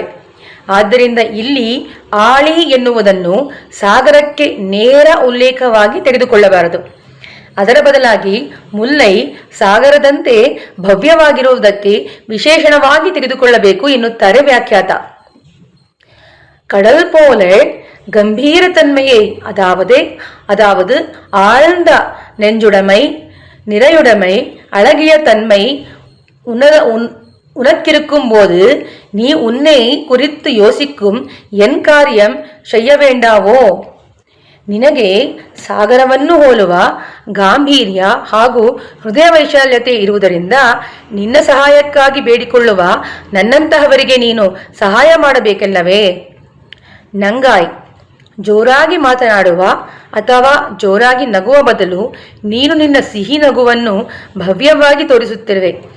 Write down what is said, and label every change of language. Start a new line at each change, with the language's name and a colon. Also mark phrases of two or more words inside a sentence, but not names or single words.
Kannada: ಆದ್ದರಿಂದ ಇಲ್ಲಿ ಆಳಿ ಎನ್ನುವುದನ್ನು ಸಾಗರಕ್ಕೆ ನೇರ ಉಲ್ಲೇಖವಾಗಿ ತೆಗೆದುಕೊಳ್ಳಬಾರದು. ಅದರ ಬದಲಾಗಿ ಮುಲ್ಲೈ ಸಾಗರದಂತೆ ಭವ್ಯವಾಗಿರುವುದಕ್ಕೆ ವಿಶೇಷಣವಾಗಿ ತೆಗೆದುಕೊಳ್ಳಬೇಕು ಎನ್ನುತ್ತಾರೆ ವ್ಯಾಖ್ಯಾತ.
Tamil: கடல் போல கம்பீர தன்மையை அதாவது ஆழ்ந்த நெஞ்சுடைமை, நிறையுடைமை, அழகிய தன்மை உனக்கிருக்கும் போது நீ உன்னை குறித்து யோசிக்கும் என் காரியம் செய்ய வேண்டாವೋ?
Kannada: ನಿನಗೆ ಸಾಗರವನ್ನು ಹೋಲುವ ಗಾಂಭೀರ್ಯ ಹಾಗೂ ಹೃದಯ ವೈಶಾಲ್ಯತೆ ಇರುವುದರಿಂದ ನಿನ್ನ ಸಹಾಯಕ್ಕಾಗಿ ಬೇಡಿಕೊಳ್ಳುವ ನನ್ನಂತಹವರಿಗೆ ನೀನು ಸಹಾಯ ಮಾಡಬೇಕಲ್ಲವೇ?
Tamil: ನಂಗಾಯ್.
Kannada: ಜೋರಾಗಿ ಮಾತನಾಡುವ ಅಥವಾ ಜೋರಾಗಿ ನಗುವ ಬದಲು ನೀನು ನಿನ್ನ ಸಿಹಿ ನಗುವನ್ನು ಭವ್ಯವಾಗಿ ತೋರಿಸುತ್ತಿರುವೆ.